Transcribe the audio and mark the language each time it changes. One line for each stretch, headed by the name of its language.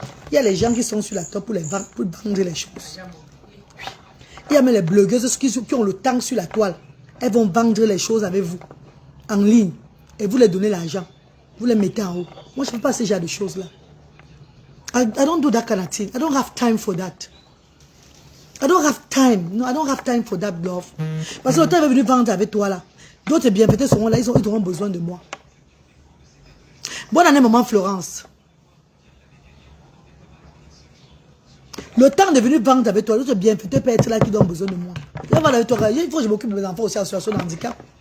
French: Il y a les gens qui sont sur la toile pour vendre les choses. Il y a même les blogueuses qui ont le temps sur la toile. Elles vont vendre les choses avec vous. En ligne. Et vous les donnez l'argent. Vous les mettez en haut. Moi, je ne fais pas ce genre de choses-là.
English: I don't do that kind of thing. I don't have time for that. I don't have time. No, I don't have time for that, love.
French: Parce que l'auteur est venu vendre avec toi, là. D'autres bienfaiteurs seront là. Ils auront besoin de moi. Bonne année, maman Florence. Le temps de venir vendre avec toi. D'autres bienfaiteurs peuvent être là qui ont besoin de moi. Il faut que je m'occupe de mes enfants aussi en situation de handicap.